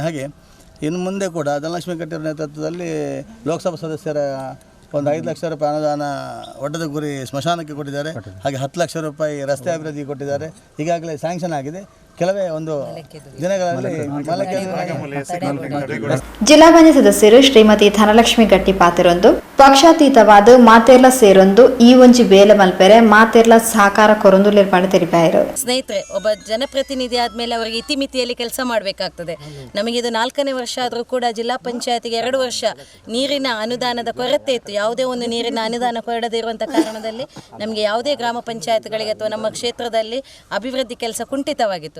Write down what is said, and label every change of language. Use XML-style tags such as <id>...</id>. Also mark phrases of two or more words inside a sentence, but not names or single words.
<kn>ಹಾಗೆ ಇನ್ನು ಮುಂದೆ ಕೂಡ ಧನಲಕ್ಷ್ಮಿ ಗಟ್ಟಿಯವರ ನೇತೃತ್ವದಲ್ಲಿ ಲೋಕಸಭಾ ಸದಸ್ಯರ ಒಂದು 5 ಲಕ್ಷ ರೂಪಾಯಿ ಅನುದಾನ ಒಡ್ಡದ ಗುರಿ ಸ್ಮಶಾನಕ್ಕೆ ಕೊಟ್ಟಿದ್ದಾರೆ. ಹಾಗೆ 10 ಲಕ್ಷ ರೂಪಾಯಿ ರಸ್ತೆ ಅಭಿವೃದ್ಧಿಗೆ ಕೊಟ್ಟಿದ್ದಾರೆ. ಈಗಾಗಲೇ ಸ್ಯಾಂಕ್ಷನ್ ಆಗಿದೆ. ಕೆಲವೇ ಒಂದು ದಿನಗಳಲ್ಲಿ</kn> <tcy>ಜಿಲ್ಲಾ ಪಂಚಾಯತ್ ಸದಸ್ಯರು ಶ್ರೀಮತಿ ಧನಲಕ್ಷ್ಮಿ ಗಟ್ಟಿ ಪಾತಿರೊಂದು ಪಕ್ಷಾತೀತವಾದ ಮಾತೆರ್ಲ ಸೇರೊಂದು ಈ ಒಂಜಿ ಬೇಲೆ ಮಲ್ಪೆರೆ ಮಾತೆರ್ಲ ಸಹಕಾರ ಕೊರೊಂದು ಲೇರ್ಪಾಡು ತೆರಿಪಾಯರು.</tcy> <kn>ಸ್ನೇಹಿತರೆ, ಒಬ್ಬ ಜನಪ್ರತಿನಿಧಿ ಆದಮೇಲೆ ಅವರಿಗೆ ಇತಿಮಿತಿಯಲ್ಲಿ ಕೆಲಸ ಮಾಡಬೇಕಾಗ್ತದೆ. ನಮಗಿದು 4ನೇ ವರ್ಷ ಆದರೂ ಕೂಡ ಜಿಲ್ಲಾ ಪಂಚಾಯತಿಗೆ 2 ವರ್ಷ ನೀರಿನ ಅನುದಾನದ ಕೊರತೆ ಇತ್ತು. ಯಾವುದೇ ಒಂದು ನೀರಿನ ಅನುದಾನ ಕೊಡದೇ ಇರುವಂಥ ಕಾರಣದಲ್ಲಿ ನಮಗೆ ಯಾವುದೇ ಗ್ರಾಮ ಪಂಚಾಯತ್ಗಳಿಗೆ ಅಥವಾ ನಮ್ಮ ಕ್ಷೇತ್ರದಲ್ಲಿ ಅಭಿವೃದ್ಧಿ ಕೆಲಸ ಕುಂಠಿತವಾಗಿತ್ತು.</kn>